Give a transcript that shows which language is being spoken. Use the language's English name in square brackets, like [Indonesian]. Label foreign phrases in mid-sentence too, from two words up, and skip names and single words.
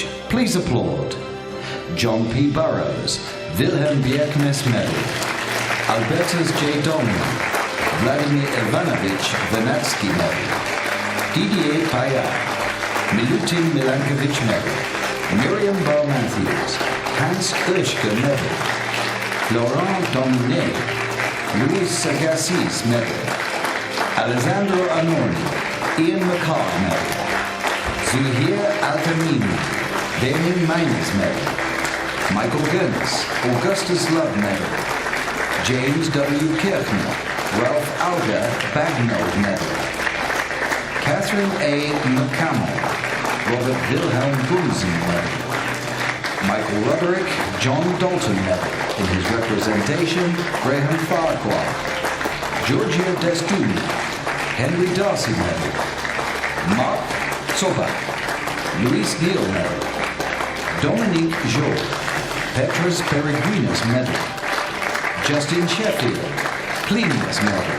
[English] Please applaud. John P. Burroughs, Wilhelm Bjerknes Medal; Albertus J. Dominé, Vladimir Ivanovich Vernadsky Medal; Didier Payard, Milutin Milankovich Medal; Miriam Bell-Matthews, Hans Oeschger Medal; Florent Dominé, Louis Agassiz Medal; Alessandro Arnoni, Ian McCart Medal; Zuhir Al-Tamimi, Damien Miners Medal; Michael Gönz, Augustus Love Medal; James W. Kirchner, Ralph Alger Bagnall Medal. Catherine A. McCammell, Robert Wilhelm Bunsen Medal. Michael Roderick, John Dalton Medal, in his representation, Graham Farquhar. Giorgio Destuni, Henry Darcy Medal. Mark Zobak, Luis Neal Medal. Dominique Jo, Petrus Peregrinus Medal. Justin Sheffield, Plinius Medal.